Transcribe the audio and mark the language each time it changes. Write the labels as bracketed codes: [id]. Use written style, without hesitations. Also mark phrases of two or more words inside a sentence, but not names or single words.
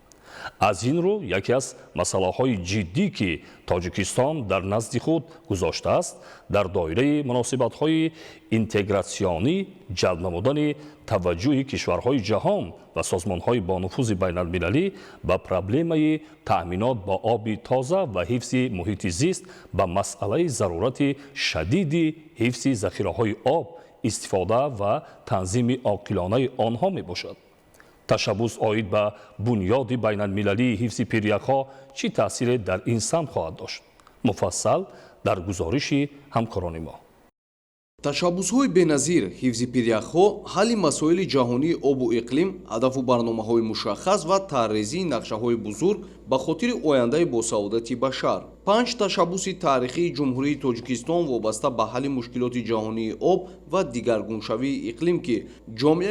[tg] از این رو یکی از مسائل جدی که تاجیکستان در نزد خود گذاشته است در دایره مناسبت‌های اینتگراسیونی جلب نمودن توجه کشورهای جهان و سازمان‌های با نفوذ بین المللی به پروبلم تأمینات با آب تازه و حفظ محیط زیست به مسئله ضرورت شدید حفظ ذخیره‌های آب، استفاده و تنظیم عاقلانه آنها میباشد. تشبث آید به بنیاد بین المللی حفظ پیریک‌ها چی تأثیر در این سمت خواهد داشت؟ مفصل در گزارش همکاران ما. ташаббусҳои беназир ҳифзи пиряхҳо ҳалли масоили ҷаҳонии обу иқлим ҳадафу барномаҳои мушаххас ва таррезии нақшаҳои бузург ба хотири ояндаи босаодати башар. 5 ташаббуси таърихии ҷумҳурии тоҷикистон вобаста ба ҳалли мушкилоти ҷаҳонии об ва дигаргуншавии иқлим ки ҷомеаи